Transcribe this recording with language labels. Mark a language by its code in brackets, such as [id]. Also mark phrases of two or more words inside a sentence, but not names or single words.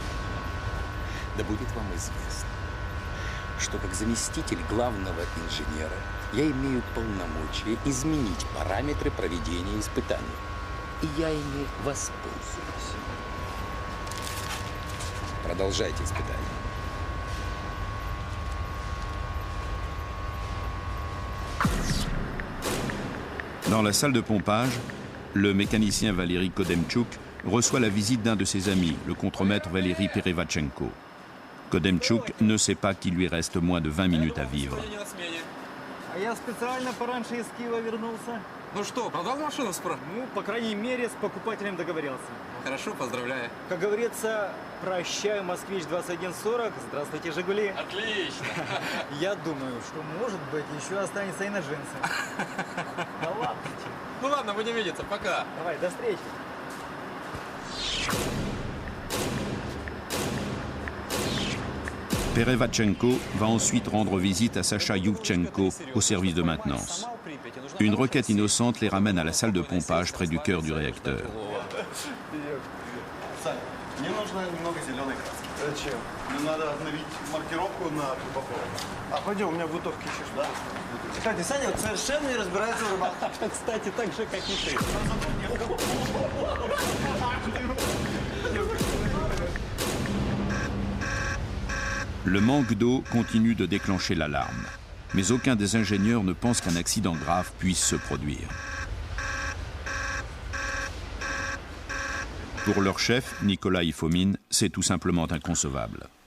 [ru] Да будет вам известно, что как заместитель главного инженера я имею полномочия изменить параметры проведения испытаний. И я ими воспользуюсь. Продолжайте испытания. [fr] Dans la salle de pompage, le mécanicien Valéry Kodemchuk reçoit la visite d'un de ses amis, le contremaître Valéry Переватченко. Kodemchuk ne sait pas qu'il lui reste moins de 20 minutes à vivre. [ru] Я специально пораньше из Киева вернулся. Ну что, продал машину справа? Ну, по крайней мере, с покупателем договорился. Хорошо, поздравляю. Как говорится, прощаю, Москвич-2140, здравствуйте, Жигули. Отлично. Я думаю, что, может быть, еще останется и на джинсы. Да ладно. Ну ладно, будем видеться, пока. Давай, до встречи. [fr] Переватченko va ensuite rendre visite à Sacha Yuvchenko au service de maintenance. Une requête innocente les ramène à la salle de pompage près du cœur du réacteur. [ru] Мне нужно немного зеленой краски. Зачем? Мне надо обновить маркировку на упаковку. А пойдем, у меня бутовки еще. Да? Кстати, Саня вот совершенно не разбирается в рыбалке. Кстати, так же, как и ты. [fr] Le manque d'eau continue de déclencher l'alarme, mais aucun des ingénieurs ne pense qu'un accident grave puisse se produire. Pour leur chef, Nikolai Fomin, c'est tout simplement inconcevable.